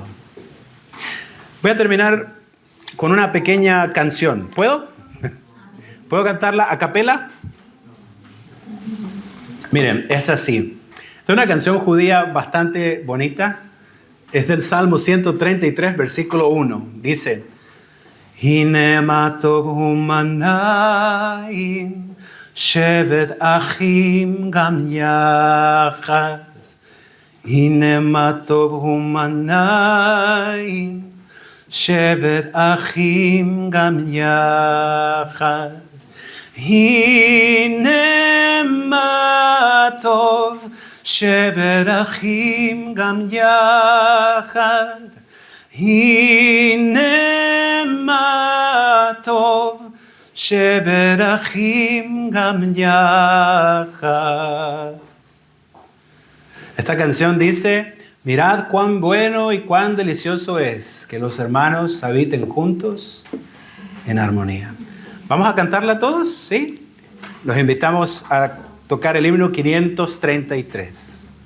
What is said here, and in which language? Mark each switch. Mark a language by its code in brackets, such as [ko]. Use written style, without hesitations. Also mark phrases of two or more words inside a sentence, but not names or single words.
[es] Voy a terminar con una pequeña canción. ¿Puedo? ¿Puedo cantarla a capela? Miren, es así. Es una canción judía bastante bonita. Es del Salmo 133, versículo 1. Dice: [he] הנה מה טוב הו מנעים שבת אחים גם יחד הנה מה טוב הו מנעים שבת אחים גם יחד, הנה מה טוב שבת אחים גם יחד הנה מה טוב שבת אחים גם יחד. [es] Esta canción dice: mirad cuán bueno y cuán delicioso es que los hermanos habiten juntos en armonía. ¿Vamos a cantarla todos? ¿Sí? Los invitamos a tocar el himno 533.